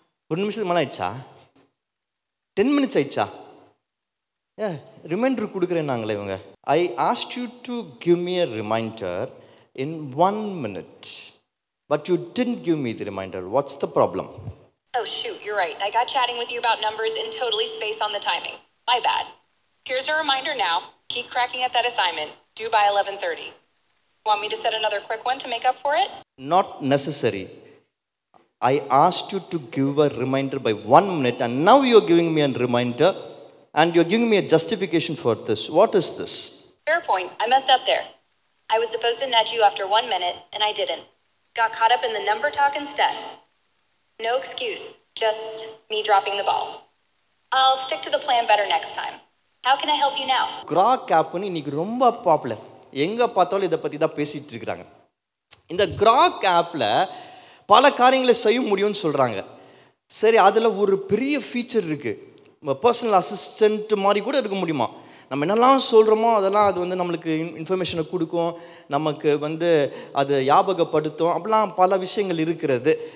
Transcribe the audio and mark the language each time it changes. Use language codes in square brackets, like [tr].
[ta] ஒரு நிமிஷத்துக்கு மேலே ஆயிடுச்சா? 10 minutes ஆயிடுச்சா? ரிமைண்டர் கொடுக்குறேன் நாங்களே இவங்க. [en] I ask you to give me a reminder in 1 minute, but you didn't give me the reminder. What's the problem? Oh shoot, you're right. I got chatting with you about numbers and totally spaced on the timing. My bad. Here's a reminder now. Keep cracking at that assignment. Due by 11:30. Want me to set another quick one to make up for it? Not necessary. I asked you to give a reminder by 1 minute, and now you're giving me a reminder, and you're giving me a justification for this. What is this? Fair point. I messed up there. I was supposed to nudge you after 1 minute, and I didn't. Got caught up in the number talk instead. No excuse. Just me dropping the ball. I'll stick to the plan better next time. How can I help you now? [ta] Crack ஆப்னு இன்னைக்கு ரொம்ப popular. எங்கே பார்த்தாலும் இதை பற்றி தான் பேசிகிட்டு இருக்கிறாங்க. இந்த கிராக் ஆப்பில் பல காரியங்களை செய்ய முடியும்னு சொல்கிறாங்க. சரி, அதில் ஒரு பெரிய ஃபீச்சர் இருக்குது, பர்சனல் அசிஸ்டண்ட் மாதிரி கூட இருக்க முடியுமா? நம்ம என்னெல்லாம் சொல்கிறோமோ அதெல்லாம் அது வந்து நம்மளுக்கு இன்ஃபர்மேஷனை கொடுக்கும், நமக்கு வந்து அது ஞாபகப்படுத்தும், அப்படிலாம் பல விஷயங்கள் இருக்கிறது.